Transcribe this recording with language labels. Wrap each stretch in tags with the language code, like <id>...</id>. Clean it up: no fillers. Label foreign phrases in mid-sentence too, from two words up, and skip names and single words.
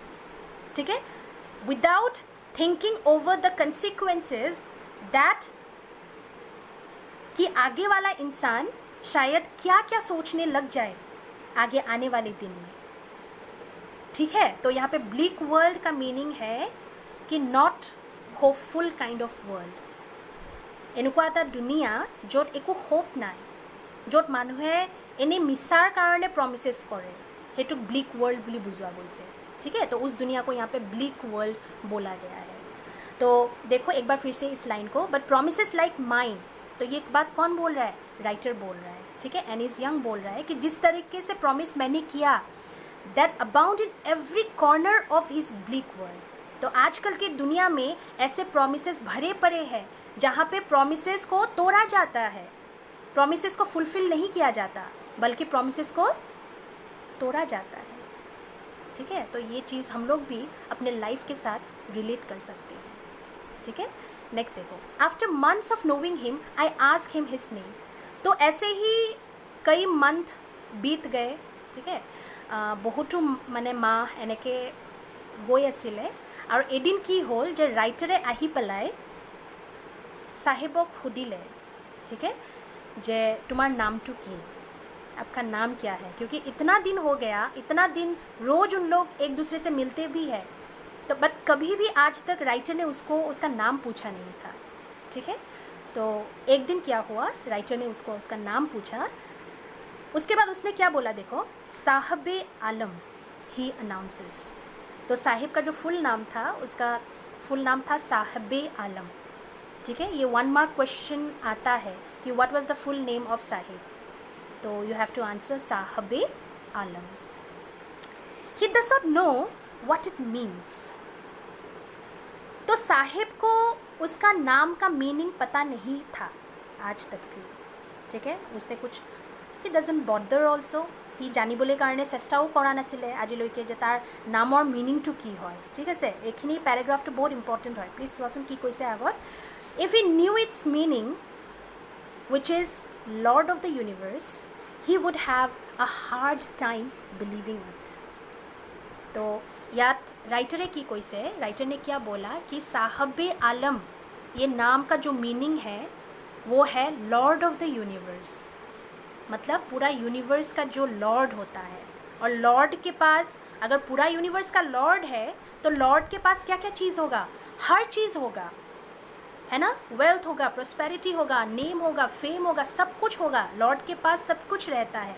<hi>ठीक है,</hi> <en>without thinking over the consequences that</en> <hi>कि आगे वाला इंसान शायद क्या क्या सोचने लग जाए आगे आने वाले दिन में। ठीक है, तो यहाँ पे</hi> <en>bleak world</en> <hi>का मीनिंग है कि</hi> <en>not hopeful kind of world.</en> <as>এনেকুৱা এটা দুনিয়া য'ত একো হোপ নাই, য'ত মানুহে এনেই মিছাৰ কাৰণে প্ৰমিसेছ কৰে, সেইটোক</as> <en>bleak world</en> <as>বুলি বুজোৱা গৈছে।</as> <hi>ठीक है, तो उस दुनिया को यहाँ पे</hi> <en>bleak world</en> <hi>बोला गया है। तो देखो एक बार फिर से इस लाइन को,</hi> <en>but promises like mine,</en> <hi>तो ये बात कौन बोल रहा है? राइटर बोल रहा है। ठीक है, एनिस यंग बोल रहा है कि जिस तरीके से प्रॉमिस मैंने किया,</hi> <en>that abound in every corner of his bleak world.</en> <hi>तो आजकल की दुनिया में ऐसे प्रोमिसेस भरे पड़े हैं जहाँ पे प्रोमिसेस को तोड़ा जाता है, प्रोमिसेस को फुलफिल नहीं किया जाता, बल्कि प्रोमिसेस को तोड़ा जाता है। ठीक है, तो ये चीज़ हम लोग भी अपने लाइफ के साथ रिलेट कर सकते हैं। ठीक है, नेक्स्ट देखो,</hi> <en>after months of knowing him I ask him his name.</en> <hi>तो ऐसे ही कई मंथ बीत गए। ठीक है, बहुतो</hi> <as>মানে মাহ এনেকৈ গৈ আছিলে আৰু এদিন কি হ'ল যে ৰাইটাৰে আহি পেলাই साहिबक সুধিলে,</as> <hi>ठीक है,</hi> <as>যে তোমাৰ নামটো কি,</as> <hi>आपका नाम क्या है, क्योंकि इतना दिन हो गया, इतना दिन रोज़ उन लोग एक दूसरे से मिलते भी है, तो बट कभी भी आज तक राइटर ने उसका नाम पूछा नहीं था। ठीक है, तो एक दिन क्या हुआ, राइटर ने उसका नाम पूछा। उसके बाद उसने क्या बोला, देखो, साहब आलम</hi> <en>he announces.</en> <hi>तो साहिब का जो फुल नाम था, उसका फुल नाम था साहब आलम। ठीक है, ये 1</hi> <en>mark question</en> <hi>आता है कि</hi> <en>what was the full name of Sahib,</en> <hi>तो</hi> <en>you have to answer</en> <hi>साहब आलम।</hi> <en>he does not know what it means.</en> <hi>तो साहिब को उसका नाम का मीनिंग पता नहीं था आज तक भी। ठीक है, उसने कुछ,</hi> <en>he doesn't bother also,</en> <as>ही জানিবলৈ কাৰণে চেষ্টাও কৰা নাছিলে আজিলৈকে যে তাৰ নামৰ মিনিংটো কি হয়। ঠিক আছে, এইখিনি পেৰাগ্ৰাফটো বহুত ইম্পৰ্টেণ্ট হয়, প্লিজ চোৱাচোন কি কৈছে আগত।</as> <en>if he knew its meaning which is Lord of the universe, he would have a hard time believing it।</en> <hi>तो यात राइटरे की कैसे, राइटर ने क्या बोला कि साहब आलम, ये नाम का जो मीनिंग है वो है</hi> <en>lord of the universe,</en> <hi>मतलब पूरा यूनिवर्स का जो लॉर्ड होता है। और लॉर्ड के पास, अगर पूरा यूनिवर्स का लॉर्ड है तो लॉर्ड के पास क्या क्या चीज़ होगा, हर चीज़ होगा, है ना, वेल्थ होगा, प्रॉस्पेरिटी होगा, नेम होगा, फेम होगा, सब कुछ होगा, लॉर्ड के पास सब कुछ रहता है।</hi>